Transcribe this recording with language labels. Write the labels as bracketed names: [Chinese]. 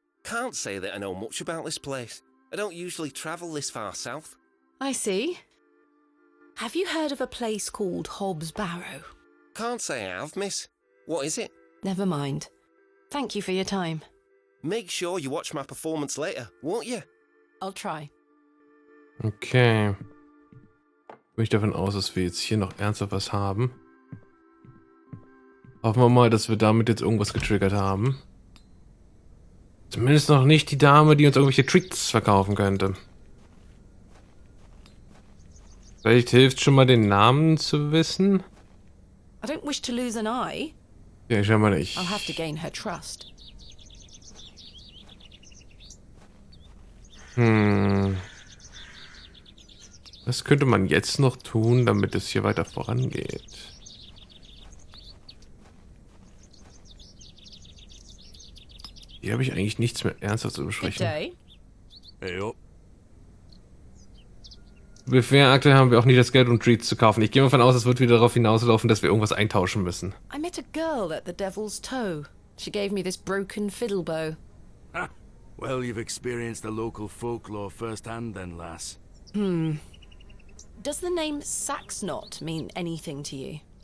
[English] Can't say that I know much about this place. I don't usually travel this far south. I see. Have you heard of a place called Hobbs Barrow? Can't say I have, miss. What is it? Never mind. Thank you for your time. Make sure you watch my performance later, won't you? I'll try. Okay. [German] Gehe ich davon aus, dass wir jetzt hier noch ernsthaft was haben. Hoffen wir mal, dass wir damit jetzt irgendwas getriggert haben. Zumindest noch nicht die Dame, die uns irgendwelche Treats verkaufen könnte. Vielleicht hilft schon mal, den Namen zu wissen. [English] I don't wish to lose an eye. [German] Ja, schau mal nicht. [English] I'll have to gain her trust. [German] Was könnte man jetzt noch tun, damit es hier weiter vorangeht? Hier habe ich eigentlich nichts mehr ernsthaft zu besprechen. [English] Day. Hey, up. [German] Bisher aktuell haben wir auch nicht das Geld, um Treats zu kaufen. Ich gehe mal davon aus, es wird wieder darauf hinauslaufen, dass wir irgendwas eintauschen müssen. [English] I met a girl at the Devil's Toe. She gave me this broken fiddle bow. Ha! Well, you've experienced the local folklore firsthand then, lass. Does the name Saxnot mean anything to you?